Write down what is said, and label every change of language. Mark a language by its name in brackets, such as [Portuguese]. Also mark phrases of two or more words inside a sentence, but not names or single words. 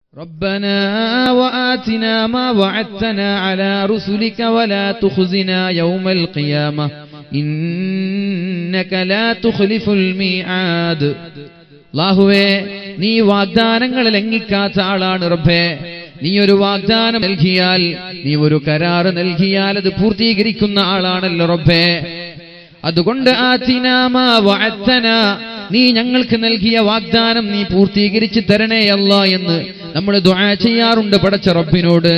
[Arabic] ربنا وآتنا ما وعدتنا على رسلك ولا تخزنا يوم القيامة إنك لا تخلف الميعاد. [Malayalam] അല്ലാഹുവേ, നീ വാഗ്ദാനങ്ങൾ ലംഘിക്കാത്ത ആളാണ് റബ്ബേ. നീ ഒരു വാഗ്ദാനം നൽകിയാൽ, നീ ഒരു കരാറ് നൽകിയാൽ അത് പൂർത്തീകരിക്കുന്ന ആളാണല്ലോ റബ്ബേ. അതുകൊണ്ട് [Arabic] آتنا ما وعدتنا, [Malayalam] നീ ഞങ്ങൾക്ക് നൽകിയ വാഗ്ദാനം നീ പൂർത്തീകരിച്ച് തരണേ അല്ലാ എന്ന് നമ്മൾ ദുആ ചെയ്യാറുണ്ട് പടച്ച റബ്ബിനോട്.